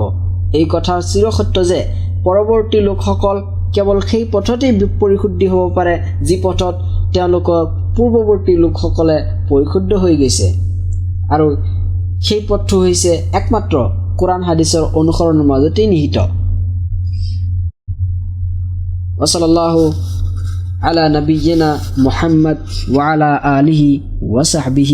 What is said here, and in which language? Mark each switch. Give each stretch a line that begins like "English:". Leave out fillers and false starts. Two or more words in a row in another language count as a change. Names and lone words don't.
Assamese: এই কথা চিৰসত্য যে পৰৱৰ্তী লোকসকল কেৱল সেই পথতেই পৰিশুদ্ধি হ'ব পাৰে যি পথত তেওঁলোকৰ পূৰ্বৱৰ্তী লোকসকলে পৰিশুদ্ধ হৈ গৈছে, আৰু সেই পথটো হৈছে একমাত্ৰ কোৰআন হাদিছৰ অনুসৰণৰ মাজতেই নিহিত।
Arabic: وصلى الله على نبينا محمد وعلى آله وصحبه.